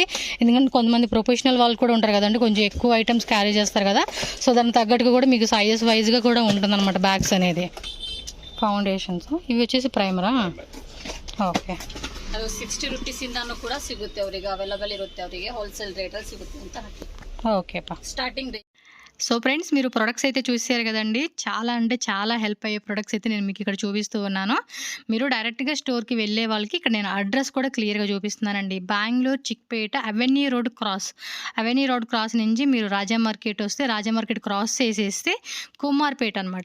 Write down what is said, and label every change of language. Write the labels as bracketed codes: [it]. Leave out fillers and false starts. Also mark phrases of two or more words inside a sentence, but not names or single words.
[te] ఎందుకంటే కొంతమంది ప్రొఫెషనల్ వాళ్ళు కూడా ఉంటారు కదండి, కొంచెం ఎక్కువ [en] items carry [te] చేస్తారు కదా. సో దానికి తగ్గట్టుగా కూడా మీకు సైజెస్ వైజ్గా కూడా ఉంటుందన్నమాట బ్యాగ్స్ అనేది. [kn] ಫೌಂಡೇಶನ್ಸ್ ಇವು వచ్చేసి ಪ್ರೈಮರಾ. ಓಕೆ, ಅದು 60 rupees ಇಂದಾನು ಕೂಡ ಸಿಗುತ್ತೆ ಅವರಿಗೆ, ಅವೈಲಬಲ್ ಇರುತ್ತೆ ಅವರಿಗೆ, [en] wholesale rate-alli [kn] ಸಿಗುತ್ತೆ ಅಂತ ಹಾಕಿ. [te] ఓకే పా, [en] starting rate. so friends, [te] మీరు ప్రొడక్ట్స్ అయితే చూసారు కదండి. చాలా అంటే చాలా హెల్ప్ అయ్యే ప్రొడక్ట్స్ అయితే నేను మీకు ఇక్కడ చూపిస్తూ ఉన్నాను. మీరు డైరెక్ట్గా స్టోర్కి వెళ్ళే వాళ్ళకి ఇక్కడ నేను అడ్రస్ కూడా క్లియర్గా చూపిస్తున్నానండి. బెంగళూరు చిక్పేట అవెన్యూ రోడ్ క్రాస్ నుంచి మీరు రాజా మార్కెట్ వస్తే, రాజా మార్కెట్ క్రాస్ చేసేస్తే కుమార్పేట అనమాట.